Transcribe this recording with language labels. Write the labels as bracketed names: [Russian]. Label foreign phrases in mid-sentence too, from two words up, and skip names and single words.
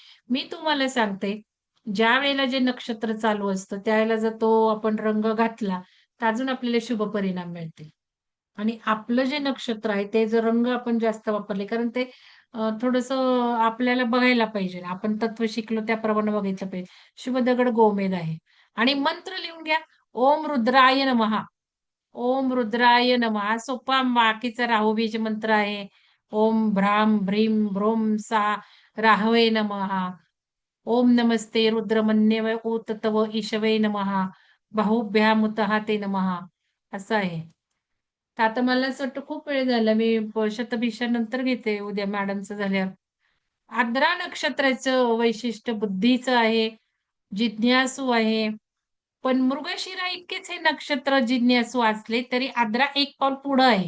[Marathi] मी तुम्हाला सांगते, ज्या वेळेला जे नक्षत्र चालू असतं, त्यावेळेला जर तो आपण रंग घातला, तर अजून आपल्याला शुभ परिणाम मिळतील. आणि आपलं जे नक्षत्र आहे, ते जर रंग आपण जास्त वापरले, कारण ते आपल्याला बघायला पाहिजे. आपण तत्व शिकलो त्याप्रमाणे बघितलं पाहिजे. शुभ दगड गोमेद आहे. आणि मंत्र लिहून घ्या. [Sanskrit] ओम रुद्राय नमः. ओम रुद्राय नमः. [Marathi] हा सोपा बाकीचा राहुबीज मंत्र आहे. [Sanskrit] ओम भ्राम भ्रीम भ्रोम सा राहवे नमः. ओम नमस्ते रुद्रमन्यव ऊत तव ईशवे नमः. बाहुभ्याम उतहा ते नमः. [Marathi] असं आहे. तर आता मला असं वाटतं खूप वेळ झाला. मी शतभिषा नंतर घेते उद्या मॅडमचं झाल्यावर. आर्द्रा नक्षत्राचं वैशिष्ट्य बुद्धीचं आहे, जिज्ञासू आहे. पण मृगशिरा इतकेच हे नक्षत्र जिज्ञासू असले तरी आर्द्रा एक पाऊल पुढं आहे.